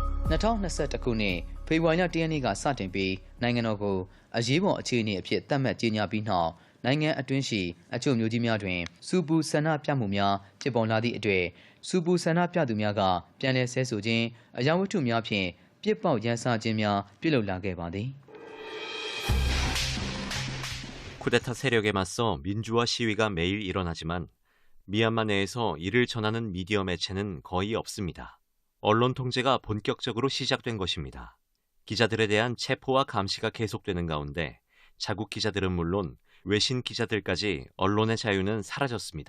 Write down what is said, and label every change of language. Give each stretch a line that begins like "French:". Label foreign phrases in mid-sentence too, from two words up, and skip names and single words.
Burmese: 2021 ခုနှစ်ဖေဖော်ဝါရီလ 1 ရက်နေ့ကစတင်ပြီးနိုင်ငံတော်ကိုအရေးပေါ်အခြေအနေအဖြစ်သတ်မှတ်ကြေညာပြီးနောက်နိုင်ငံအတွင်းရှိအချို့မျိုးကြီးများတွင်စူပူဆန္ဒပြမှုများဖြစ်ပေါ်လာသည့်အတွက်စူပူဆန္ဒပြသူများကပြန်လည်ဆဲဆိုခြင်းအရာဝတ္ထုများဖြင့်ပြစ်ပေါက်ရန်စခြင်းများပြုလုပ်လာခဲ့ပါသည်
Korean: 쿠데타 세력에 맞서 민주화 시위가 매일 일어나지만 미얀마 내에서 이를 전하는 미디어 매체는 거의 없습니다. 언론 통제가 본격적으로 시작된 것입니다. 기자들에 대한 체포와 감시가 계속되는 가운데 자국 기자들은 물론 외신 기자들까지 언론의 자유는 사라졌습니다.